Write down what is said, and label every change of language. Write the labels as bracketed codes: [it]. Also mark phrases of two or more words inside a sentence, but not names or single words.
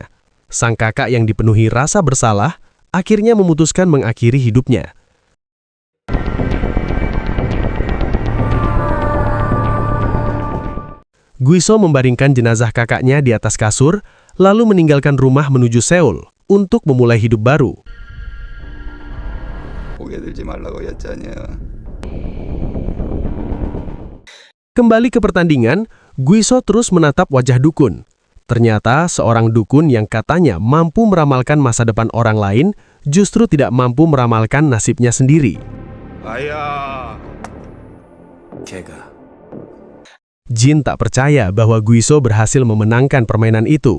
[id] Sang kakak yang dipenuhi rasa bersalah, akhirnya memutuskan mengakhiri hidupnya. Giso membaringkan jenazah kakaknya di atas kasur, lalu meninggalkan rumah menuju Seoul untuk memulai hidup baru. [ko] 고개 들지 말라고 했잖여. [id] Kembali ke pertandingan, Guiso terus menatap wajah dukun. Ternyata seorang dukun yang katanya mampu meramalkan masa depan orang lain justru tidak mampu meramalkan nasibnya sendiri. [ko] 걔가 [id] Jin tak percaya bahwa Guiso berhasil memenangkan permainan itu.